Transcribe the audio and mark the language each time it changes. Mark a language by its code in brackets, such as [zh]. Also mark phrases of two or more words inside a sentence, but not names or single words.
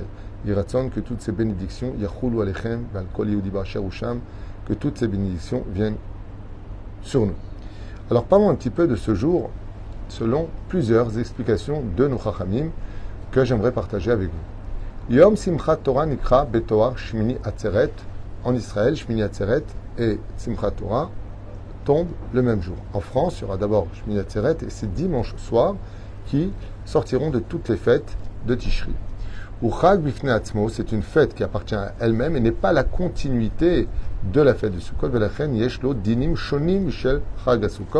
[fr] Yiratzon, que toutes ces bénédictions, [he] יחולו עליכם, ועל כל יהודי באשר הוא שם, [fr] que toutes ces bénédictions viennent sur nous. Alors parlons un petit peu de ce jour selon plusieurs explications de nos Chachamim que j'aimerais partager avec vous. [he] יום שמחת תורה נקרא בתואר שמיני עצרת, [fr] en Israël, Shmini Atzeret et Simchat Torah tombent le même jour. En France, il y aura d'abord Shmini Atzeret et c'est dimanche soir qui sortiront de toutes les fêtes de Tishri. [he] והוא חג בפני עצמו, [fr] c'est une fête qui appartient à elle-même et n'est pas la continuité de la fête de Sukkot. [he] ולכן יש לו דינים שונים של חג הסוכות.